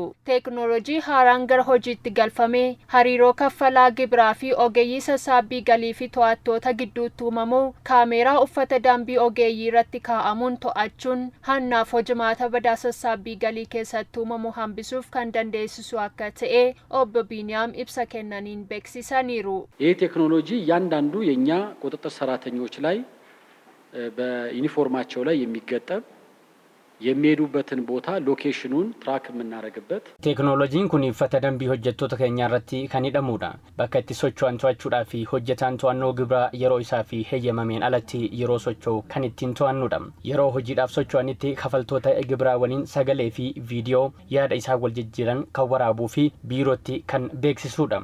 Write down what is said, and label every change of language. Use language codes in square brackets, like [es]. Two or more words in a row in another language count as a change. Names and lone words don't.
[om] Teeknooloojii haaraan gara hojiitti galfamee hariiroo kaffalaa gibiraa fi ogeeyyii sassaabbii galii fi to'attoota gidduutti uumamu kaameeraa uffata dambii ogeeyyii irratti kaa'amuun to'achuun hannaaf hojimaata badaa sassaabbii galii keessatti uumamu hambisuuf kan dandeessisu akka ta'e obbo Biiniyaam ibsa kennaniin beeksisaniiru. [am] ይህ ቴክኖሎጂ እያንዳንዱ የኛ ቁጥጥር ሰራተኞች ላይ በዩኒፎርማቸው ላይ የሚገጠም የሚሄዱበትን ቦታ ሎኬሽኑን ትራክ የምናደርግበት [om] Teeknooloojiin kun uffata dambii hojjettoota keenya irratti kan hidhamudha. Bakka itti socho'an to'achuudhaa fi hojjetaan to'annoo gibira yeroo isaa fi heeyyamameen alatti yeroo socho'u kan ittiin to'annudha. Yeroo hojiidhaaf socho'anitti kafaltoota gibiraa waliin sagalee fi viidiyoo yaada isaa wal jijjiiran kan waraabuu fi biirootti kan beeksisudha.